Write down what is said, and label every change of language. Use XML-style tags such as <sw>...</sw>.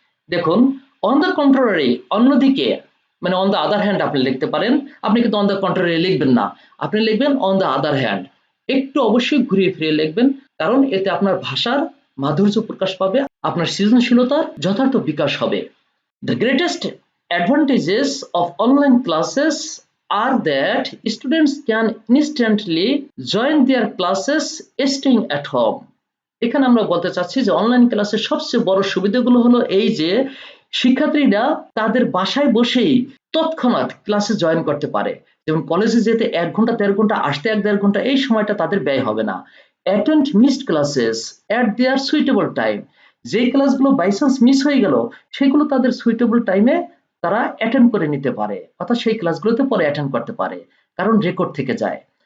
<bn>দেখুন, on the contrary অন্যদিকে মানে অন দ্য আদার হ্যান্ড আপনি লিখতে পারেন, আপনি কিন্তু অন দ্য কন্ট্রারি লিখবেন না, আপনি লিখবেন অন দ্য আদার হ্যান্ড। একটু অবশ্যই ঘুরিয়ে ফিরিয়ে লিখবেন, কারণ এতে আপনার ভাষার মাধুর্য প্রকাশ পাবে, আপনার সৃজনশীলতার যথার্থ বিকাশ হবে।</bn> <en>The greatest advantages of online classes are that students can instantly join their classes staying at home.</en> <bn>এখানে আমরা বলতে চাচ্ছি যে অনলাইন ক্লাসের সবচেয়ে বড় সুবিধাগুলো হলো এই যে শিক্ষার্থীরা তাদের বাসায় বসেই তৎক্ষণাৎ ক্লাসে জয়েন করতে পারে। যেমন কলেজে যেতে 1 ঘন্টা 1.5 ঘন্টা, আসতে 1-1.5 ঘন্টা, এই সময়টা তাদের ব্যয় হবে না।</bn> <en>attend missed classes at their suitable time,</en> <bn>যে ক্লাসগুলো বাই চান্স মিস হয়ে গেল সেগুলো তাদের সুইটেবল টাইমে তারা অ্যাটেন্ড করে নিতে পারে অর্থাৎ সেই ক্লাসগুলোতে পরে অ্যাটেন্ড করতে পারে, কারণ রেকর্ড থেকে যায়।</bn>